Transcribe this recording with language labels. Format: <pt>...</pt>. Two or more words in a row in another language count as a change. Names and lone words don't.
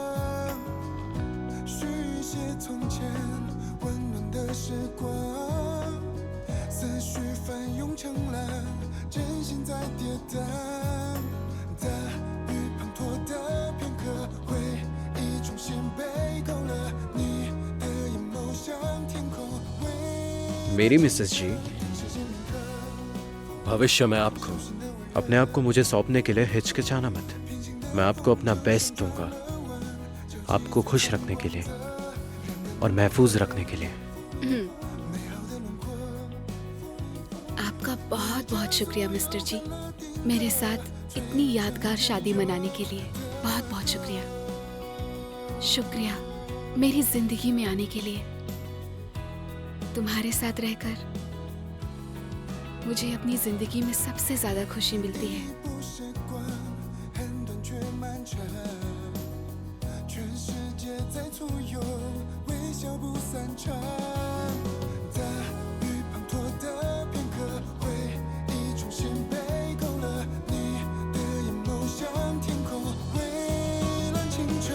<zh>续写从前温暖的时光，思绪翻涌成浪，真心在跌宕。大雨滂沱的片刻，回忆重新被勾勒，你的眼眸像天空。</zh> <hi>मेरी मिसेस जी, भविष्य में आपको अपने आप को मुझे सौंपने के लिए हिचकिचाना मत। मैं आपको अपना बेस्ट दूंगा, आपको खुश रखने के लिए और महफूज रखने के लिए। आपका बहुत बहुत शुक्रिया मिस्टर जी, मेरे साथ इतनी यादगार शादी मनाने के लिए बहुत बहुत शुक्रिया। शुक्रिया मेरी जिंदगी में आने के लिए। तुम्हारे साथ रहकर मुझे अपनी जिंदगी में सबसे ज्यादा खुशी मिलती है।</hi> <zh>不习惯，很短却漫长，全世界在簇拥，微笑不散场。大雨滂沱的片刻，回忆重新被勾勒，你的眼眸像天空，蔚蓝清澈。</zh>